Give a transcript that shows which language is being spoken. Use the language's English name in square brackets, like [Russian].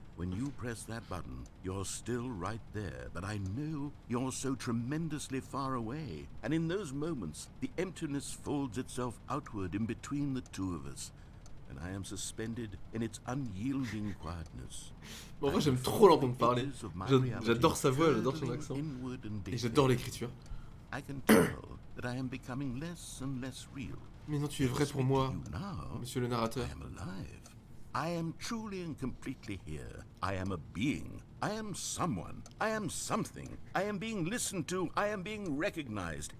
[English] When you press that button, you're still right there, but I know you're so tremendously far away. And in those moments, the emptiness folds itself outward in between the two of us, and I am suspended in its unyielding quietness. [French] En vrai, j'aime trop l'entendre parler. J'adore sa voix, j'adore son accent. Et j'adore l'écriture. [English] I can tell that I am becoming less and less real. [French] Mais non, tu es vrai pour [English] Speak [French] moi, [English] to you now, [French] monsieur le narrateur. [English] I am alive. I am truly and completely here. I am a being. I am someone. I am something. I am being listened to. I am being recognized.